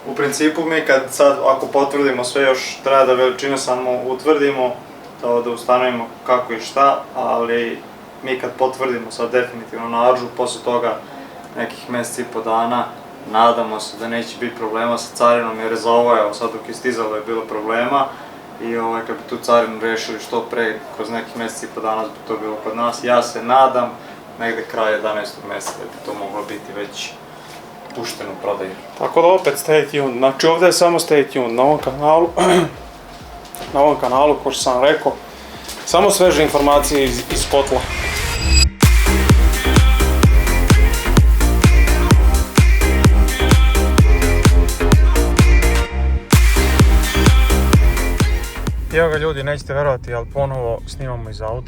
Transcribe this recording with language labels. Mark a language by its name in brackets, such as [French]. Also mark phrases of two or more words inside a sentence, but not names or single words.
[Serbian] U principu mi kad sad, ako potvrdimo sve, još treba da veličine samo utvrdimo, da ustanovimo kako i šta, ali mi kad potvrdimo sad definitivno naručbu, posle toga nekih mjeseci i po dana, nadamo se da neće biti problema sa carinom, jer za ovo, evo sad dok je stizalo je bilo problema i kad bi tu carinu rešili što pre, kroz nekih mjeseci i po dana bi to bilo kod nas. Ja se nadam negde kraj 11. mjeseca da bi to moglo biti već pušteno u prodaju. Tako da opet [English] stay tuned, [Serbian] znači ovdje je samo [English] stay tuned [Serbian] na ovom kanalu, kao što sam rekao, samo sveže informacije iz kotla. Evo ga ljudi, nećete verovati, ali ponovo snimamo iz auta.